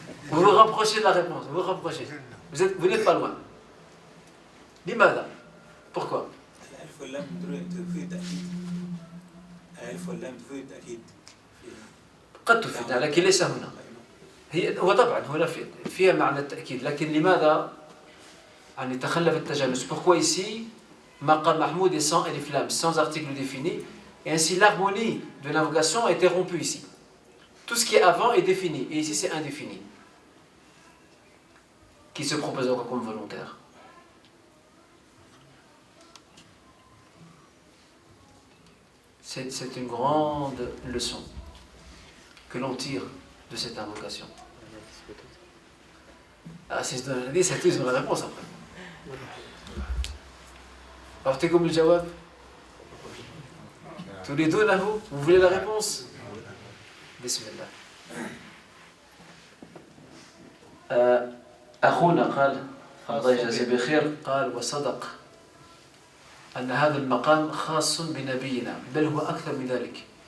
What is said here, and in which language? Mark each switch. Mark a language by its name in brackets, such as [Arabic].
[French] Vous vous rapprochez de la réponse, vous vous rapprochez. Vous n'êtes pas loin. [Arabic] لماذا؟ [French] Pourquoi? [Arabic] الألف واللام تفيد التأكيد. الألف واللام تفيد التأكيد. قد تفيد لكن ليس هنا. هو طبعا هنا فيها معنى التأكيد، لكن لماذا يعني تخلف التجانس؟ [French] Pourquoi ici Maqam Mahmoud est sans alif lam, sans article défini, et ainsi l'harmonie de l'invocation a été rompue ici. Tout ce qui est avant est défini, et ici c'est indéfini, qui se propose encore comme volontaire. C'est une grande leçon que l'on tire de cette invocation. Ah, si je donne un indice, c'est tous une réponse après. [Arabic] أعطيكم الجواب؟ تريدونه؟ [French] Vous voulez la réponse؟ [Arabic] بسم الله. أخونا قال الله يجزيه بخير، قال وصدق أن هذا المقام خاص بنبينا، بل هو أكثر من ذلك.